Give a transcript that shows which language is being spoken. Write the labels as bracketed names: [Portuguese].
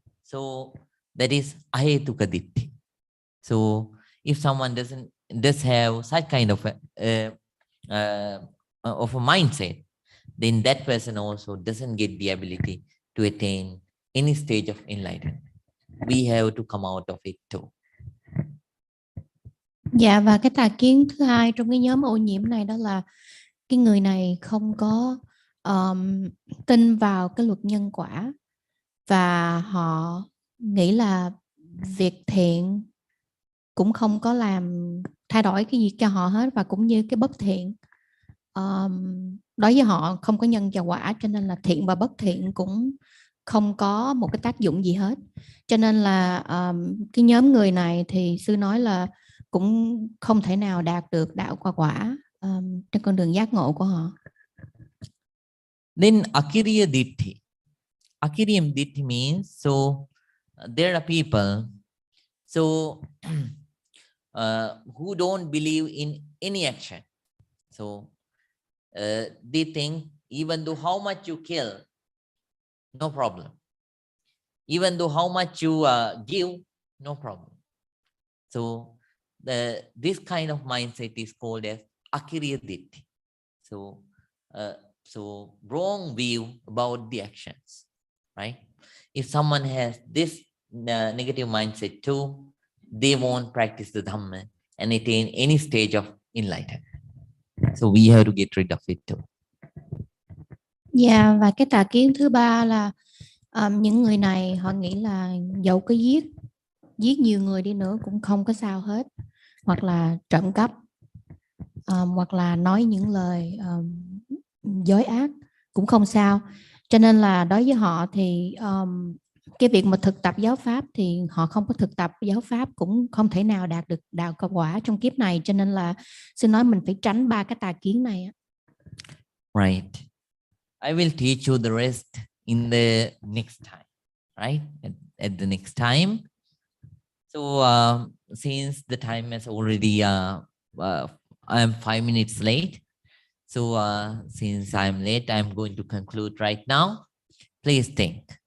[English] So that is ahetuka ditti. So if someone does have such kind of a mindset, then that person also doesn't get the ability to attain any stage of enlightenment. We have to come out of it too. [Vietnamese] Dạ, và cái tà kiến thứ hai trong cái nhóm ô nhiễm này đó là cái người này không có tin vào cái luật nhân quả, và họ nghĩ là việc thiện cũng không có làm thay đổi cái gì cho họ hết, và cũng như cái bất thiện đối với họ không có nhân và quả, cho nên là thiện và bất thiện cũng không có một cái tác dụng gì hết. Cho nên là cái nhóm người này thì sư nói là cũng không thể nào đạt được đạo quả quả trên con đường giác ngộ của họ. [English] Then akiriya ditti. Akiriyam ditti means, so there are people who don't believe in any action. So they think even though how much you kill, no problem. Even though how much you give, no problem. So this kind of mindset is called as akiriya ditti. So wrong view about the actions, right? If someone has this negative mindset too, they won't practice the Dhamma and attain any stage of enlightenment. So we have to get rid of it too. [Vietnamese] Và cái tà kiến thứ ba là những người này họ nghĩ là dẫu có giết nhiều người đi nữa cũng không có sao hết, hoặc là trộm cắp, hoặc là nói những lời dối ác cũng không sao. Cho nên là đối với họ thì cái việc mà thực tập giáo pháp thì họ không có thực tập giáo pháp cũng không thể nào đạt được đạo quả trong kiếp này. Cho nên là sư nói mình phải tránh 3 cái tà kiến này. [English] Right. I will teach you the rest in the next time, right? At the next time. So since the time has already, I'm 5 minutes late. So since I'm late, I'm going to conclude right now. Please think.